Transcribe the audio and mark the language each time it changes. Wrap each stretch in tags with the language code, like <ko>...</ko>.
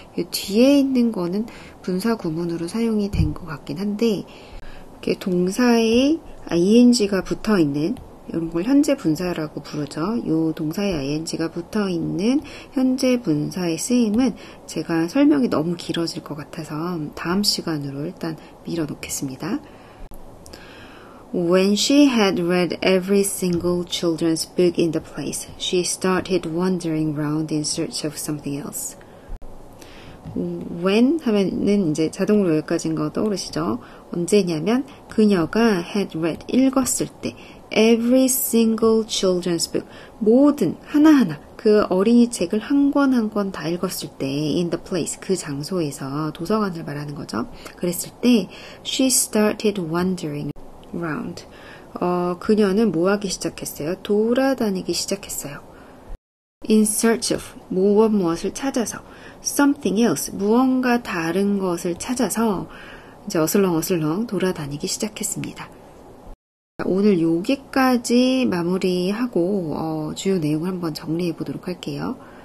<ko>이 뒤에 있는 거는 분사 구문으로 사용이 된 것 같긴 한데 이렇게 동사에 ing가 붙어있는 이런 걸 현재 분사라고 부르죠. 이 동사에 ing가 붙어있는 현재 분사의 쓰임은 제가 설명이 너무 길어질 것 같아서 다음 시간으로 일단 밀어놓겠습니다.</ko> <en>When she had read every single children's book in the place, she started wandering round in search of something else.</en> <ko>When 하면은 이제 자동으로 여기까지인 거 떠오르시죠? 언제냐면 그녀가</ko> <en>had read</en> <ko>읽었을 때</ko> <en>every single children's book</en> <ko>모든 하나하나 그 어린이 책을 한 권 한 권 다 읽었을 때</ko> <en>in the place</en> <ko>그 장소에서 도서관을 말하는 거죠. 그랬을 때</ko> <en>she started wandering round.</en> <ko>그녀는 뭐 하기 시작했어요? 돌아다니기 시작했어요.</ko> <en>In search of</en> <ko>무엇을 찾아서</ko> <en>something else</en> <ko>무언가 다른 것을 찾아서 이제 어슬렁 돌아다니기 시작했습니다. 오늘 여기까지 마무리하고 주요 내용을 한번 정리해 보도록 할게요.</ko>